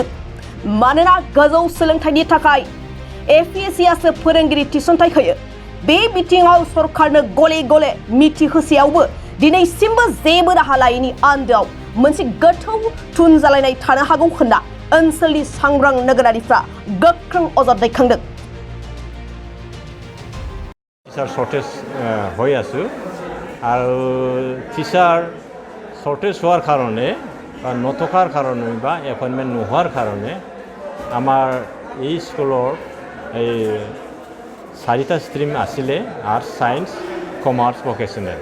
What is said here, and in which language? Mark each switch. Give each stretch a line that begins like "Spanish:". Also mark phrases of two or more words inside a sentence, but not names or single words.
Bodo: मानोना गोजौ सोलोंथाइनि थाखाय एपिएससिआसो फोरोंगिरि थिसनथाइ होयो। बे बिथिङाव सरकारनो गले गले मिथिहोसेयावबो दिनैसिमबो जेबो राहा लायैनि आन्दोआव मोनसे गोथौ थुनजालायनाय थानो हागौ होनना ओनसोलनि सांग्रां नोगोरारिफ्रा गोख्रों अजद दैखांदों।
English: teacher shortage
Assamese: হৈ আছোঁ আৰু
English: teacher shortage
Assamese: হোৱাৰ কাৰণে বা নথকাৰ কাৰণে বা এপইণ্টমেণ্ট নোহোৱাৰ কাৰণে আমাৰ এই স্কুলৰ এই 4টা ষ্ট্ৰীম আছিলে
English: arts science commerce vocational.